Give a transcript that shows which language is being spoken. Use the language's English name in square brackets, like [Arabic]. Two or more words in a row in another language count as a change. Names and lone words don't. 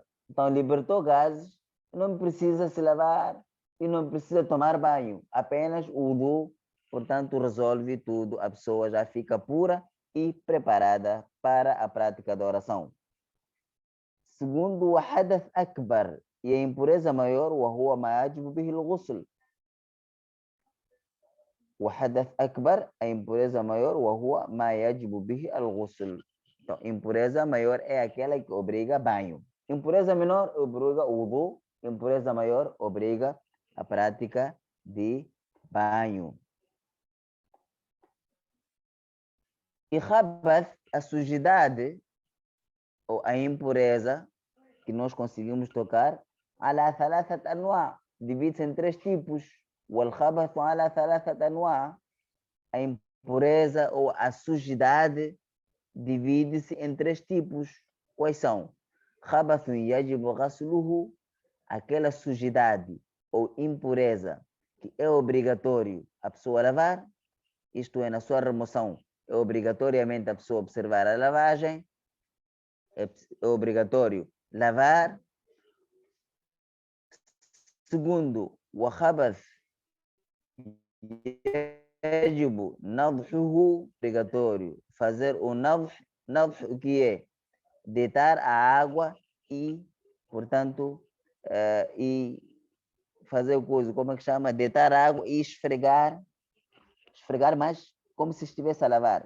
[Portuguese] Então, libertou gases, não precisa se lavar e não precisa tomar banho. Apenas o wudu, portanto, resolve tudo. A pessoa já fica pura e preparada para a prática da oração. Segundo, o [Arabic] حدث أكبر, [Portuguese] e a impureza maior, [Arabic] وهو ما يجب به الغسل. O حدث أكبر, [Portuguese] a impureza maior, [Arabic] وهو ما يجب به الغسل. [Portuguese] Então, impureza maior é aquela que obriga banho. Impureza menor obriga wudu, impureza maior obriga a prática de banho. E khabath, a sujidade ou a impureza que nós conseguimos tocar, [Arabic] على ثلاثة أنواع, [Portuguese] divide-se em três tipos. [Arabic] والخبث على ثلاثة أنواع, [Portuguese] a impureza ou a sujidade divide-se em três tipos. Quais são? [Arabic] خبث يجب غسله, [Portuguese] aquela sujidade ou impureza que é obrigatório a pessoa lavar, isto é, na sua remoção, é obrigatoriamente a pessoa observar a lavagem, é obrigatório lavar. Segundo, [Arabic] وخبث يجب نضحه, [Portuguese] obrigatório fazer o nadh, o que é? Deitar a água e, portanto, e fazer coisa, como é que chama? Deitar a água e esfregar mais como se estivesse a lavar.